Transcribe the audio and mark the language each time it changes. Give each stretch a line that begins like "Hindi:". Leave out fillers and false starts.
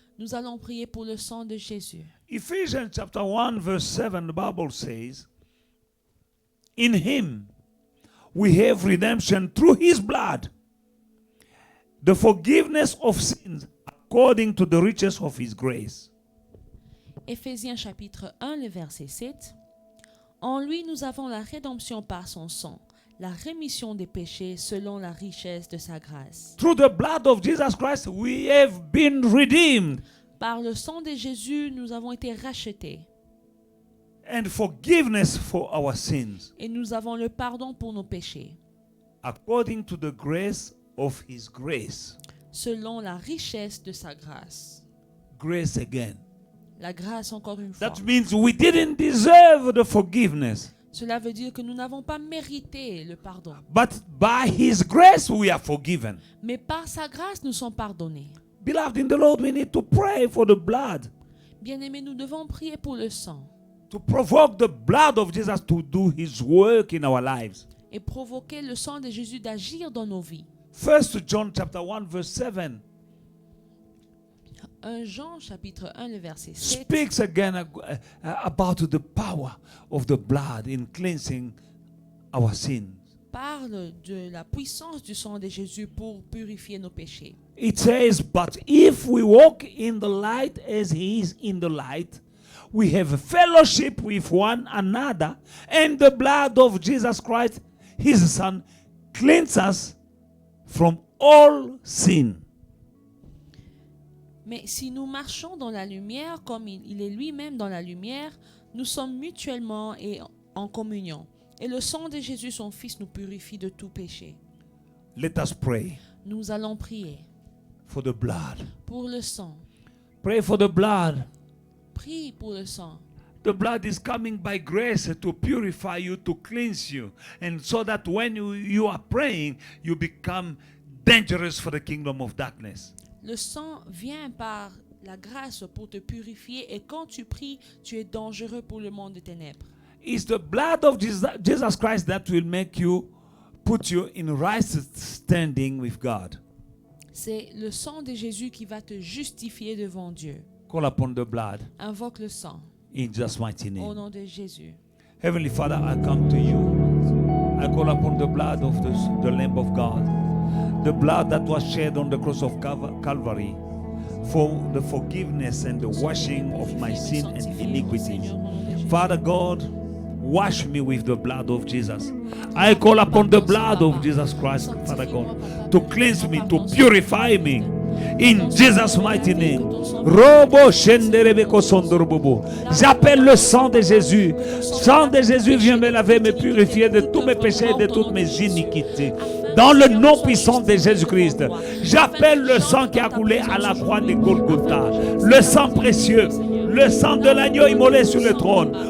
French: Nous allons prier pour le sang de Jésus.
English: Ephesians chapter 1 verse 7, the Bible says, in him we have redemption through his blood, the forgiveness of sins according to the riches of his grace.
French: Éphésiens chapitre 1, le verset 7. En lui nous avons la rédemption par son sang, la rémission des péchés selon la richesse de sa grâce.
English: Through the blood of Jesus Christ, we have been redeemed.
French: Par le sang de Jésus, nous avons été rachetés.
English: And forgiveness for our sins.
French: Et nous avons le pardon pour nos péchés.
English: According to the grace of his grace.
French: Selon la richesse de sa grâce.
English: Grace again.
French: La grâce encore une fois.
English: That means we didn't deserve the forgiveness.
French: Cela veut dire que nous n'avons pas mérité le pardon.
English: But by His grace we are forgiven.
French: Mais par sa grâce, nous sommes pardonnés.
English: Beloved in the Lord, we need to pray for the blood.
French: Bien-aimés, nous devons prier pour le sang
English: To provoke the blood of Jesus to do His work in our lives.
French: et provoquer le sang de Jésus d'agir dans nos vies.
English: 1 John chapter 1 verse 7
French: 1 Jean chapitre 1, le verset 7
English: speaks again about the power of the blood in cleansing our sins.
French: parle de la puissance du sang de Jésus pour purifier nos péchés.
English: It says, but if we walk in the light as He is in the light, we have a fellowship with one another, and the blood of Jesus Christ, His Son, cleanses us from all sin.
French: Mais si nous marchons dans la lumière comme il est lui-même dans la lumière, nous sommes mutuellement et en communion. Et le sang de Jésus, son Fils, nous purifie de tout péché.
English: Let us pray
French: Nous allons prier
English: for the blood.
French: pour le sang.
English: Pray for the blood.
French: Prie pour le sang.
English: The blood is coming by grace to purify you, to cleanse you, and so that when you are praying, you become dangerous for the kingdom of darkness.
French: Le sang vient par la grâce pour te purifier et quand tu pries, tu es dangereux pour le monde des ténèbres.
English: It's the blood of Jesus Christ that will make you, put you in right standing with God.
French: C'est le sang de Jésus qui va te justifier devant Dieu.
English: Call upon the blood
French: Invoque le sang
English: in Jesus' mighty
French: au
English: name.
French: nom de Jésus.
English: Heavenly Father, I come to you. I call upon the blood of the Lamb of God, the blood that was shed on the cross of Calvary for the forgiveness and the washing of my sin and iniquities. Father God, wash me with the blood of Jesus. I call upon the blood of Jesus Christ, Father God, to cleanse me, to purify me. In Jesus' mighty name. Robo shenderebeko sondorobobo.
French: J'appelle le sang de Jésus. Sang de Jésus, viens me laver, me purifier de tous mes péchés et de toutes mes iniquités. Dans le nom puissant de Jésus-Christ, j'appelle le sang qui a coulé à la croix de Golgotha. Le sang précieux, le sang de l'agneau immolé sur le trône.